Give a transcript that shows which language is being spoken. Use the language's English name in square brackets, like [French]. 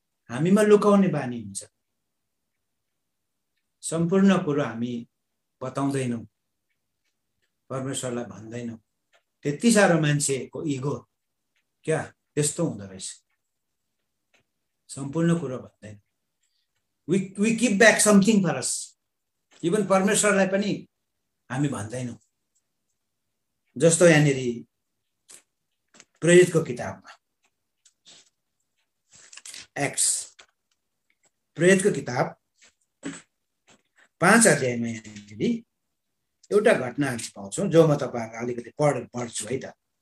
[Nepali] हामीमा लुकाउने बानी हुन्छ, सम्पूर्ण कुरो हामी बताउँदैनौँ, परमेश्वरलाई भन्दैनौँ। त्यति साह्रो मान्छेको इगो क्या त्यस्तो हुँदो रहेछ, सम्पूर्ण कुरो भन्दैन। [English] we keep back something for us। [Nepali] Even परमेश्वरलाई पनि हामी भन्दैनौँ। जस्तो यहाँनिर प्रेरितको किताबमा, एक्ट्स प्रेरितको किताब 5 अध्यायमा यहाँनिर एउटा घटना हामी पाउँछौँ, जो म तपाईँहरूलाई अलिकति पढ्छु है त।